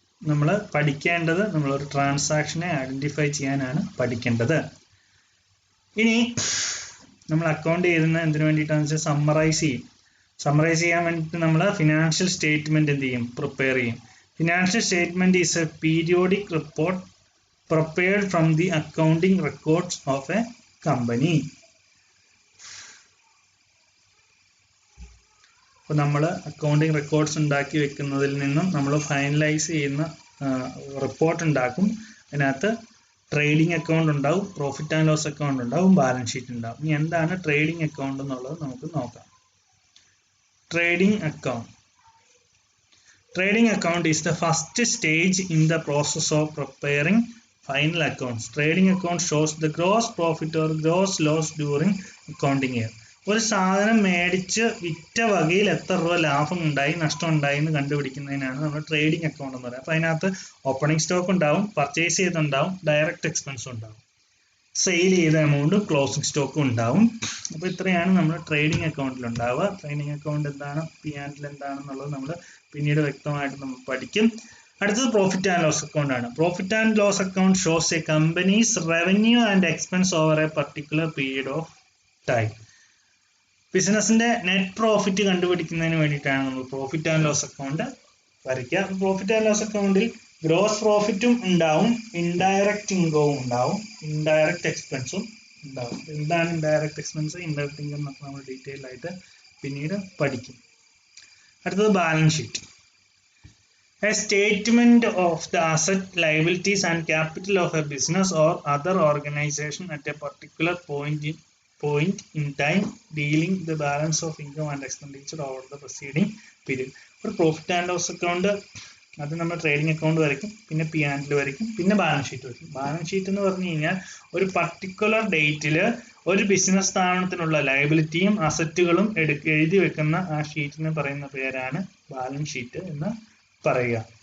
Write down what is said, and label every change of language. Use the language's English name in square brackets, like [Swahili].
[Malayalam] നമ്മൾ പഠിക്കേണ്ടത് നമ്മളൊരു ട്രാൻസാക്ഷനെ ഐഡന്റിഫൈ ചെയ്യാനാണ് പഠിക്കേണ്ടത്. ഇനി നമ്മൾ അക്കൗണ്ട് ചെയ്യുന്ന എന്തിനു വേണ്ടിയിട്ടാണെന്ന് വെച്ചാൽ സമ്മറൈസ് ചെയ്യും. സമ്മറൈസ് ചെയ്യാൻ വേണ്ടിയിട്ട് നമ്മൾ ഫിനാൻഷ്യൽ സ്റ്റേറ്റ്മെന്റ് എന്ത് ചെയ്യും? പ്രിപ്പയർ ചെയ്യും. [English] Financial statement is a periodic report prepared from the accounting records of a company. [Malayalam] അപ്പോൾ നമ്മൾ അക്കൗണ്ടിങ് റെക്കോർഡ്സ് ഉണ്ടാക്കി വെക്കുന്നതിൽ നിന്നും നമ്മൾ ഫൈനലൈസ് ചെയ്യുന്ന റിപ്പോർട്ട് ഉണ്ടാക്കും. അതിനകത്ത് ട്രേഡിംഗ് അക്കൗണ്ട് ഉണ്ടാവും, പ്രോഫിറ്റ് ആൻഡ് ലോസ് അക്കൗണ്ട് ഉണ്ടാവും, ബാലൻസ് ഷീറ്റ് ഉണ്ടാവും. ഇനി എന്താണ് ട്രേഡിംഗ് അക്കൗണ്ട് എന്നുള്ളത് നമുക്ക് നോക്കാം. Trading account. [English] Trading account is the first stage in the process of preparing final accounts. Trading account shows the gross profit or gross loss during accounting year. [Malayalam] ഒരു സാധനം മേടിച്ച് വിറ്റ വകയിൽ എത്ര രൂപ ലാഭം ഉണ്ടായി നഷ്ടം ഉണ്ടായി എന്ന് കണ്ടുപിടിക്കുന്നതിനാണ് നമ്മൾ ട്രേഡിംഗ് അക്കൗണ്ട് എന്ന് പറയുന്നത്. അപ്പോൾ അതിനകത്ത് ഓപ്പണിംഗ് സ്റ്റോക്ക് ഉണ്ടാവും, പർച്ചേസ് ചെയ്തുണ്ടാവും, ഡയറക്റ്റ് എക്സ്പെൻസ് ഉണ്ടാവും, സെയിൽ ചെയ്ത എമൗണ്ടും ക്ലോസിംഗ് സ്റ്റോക്കും ഉണ്ടാവും. അപ്പോൾ ഇത്രയാണ് നമ്മൾ ട്രേഡിംഗ് അക്കൗണ്ടിൽ ഉണ്ടാവുക. ട്രേഡിംഗ് അക്കൗണ്ട് എന്താണ്, പി ആൻഡ് എൽ എന്താണെന്നുള്ളത് നമ്മൾ പിന്നീട് വ്യക്തമായിട്ട് നമ്മൾ പഠിക്കും. അടുത്തത് പ്രോഫിറ്റ് ആൻഡ് ലോസ് അക്കൗണ്ട് ആണ്. [English] Profit and loss account shows a company's revenue and expense over a particular period of time. [Malayalam] ബിസിനസിന്റെ നെറ്റ് പ്രോഫിറ്റ് കണ്ടുപിടിക്കുന്നതിന് വേണ്ടിയിട്ടാണ് നമ്മൾ പ്രോഫിറ്റ് ആൻഡ് ലോസ് അക്കൗണ്ട് വരയ്ക്കുക. പ്രോഫിറ്റ് ആൻഡ് ലോസ് അക്കൗണ്ടിൽ ഗ്രോസ് പ്രോഫിറ്റും ഉണ്ടാവും, ഇൻഡയറക്റ്റ് ഇൻകവും ഉണ്ടാവും, indirect എക്സ്പെൻസും ഉണ്ടാവും. എന്താണ് ഇൻഡയറക്റ്റ് എക്സ്പെൻസ്, ഇൻഡയറക്റ്റ് ഇൻകം എന്നൊക്കെ നമ്മൾ ഡീറ്റെയിൽ ആയിട്ട് പിന്നീട് പഠിക്കും. അടുത്തത് balance sheet. [English] A statement of the asset, liabilities and capital of a business or other organization at a particular point in time, dealing the balance of income and expenditure over the preceding period. [Malayalam] ഒരു profit and loss account അത് നമ്മൾ trading account വരയ്ക്കും, പിന്നെ P ആൻഡിൽ വരയ്ക്കും, പിന്നെ balance sheet വരയ്ക്കും. Balance sheet എന്ന് പറഞ്ഞു കഴിഞ്ഞാൽ ഒരു പർട്ടിക്കുലർ ഡേറ്റിൽ ഒരു ബിസിനസ് സ്ഥാപനത്തിനുള്ള ലയബിലിറ്റിയും അസറ്റുകളും എഴുതി വെക്കുന്ന ആ ഷീറ്റിന് പറയുന്ന പേരാണ് ബാലൻസ് ഷീറ്റ് എന്ന് പറയുക.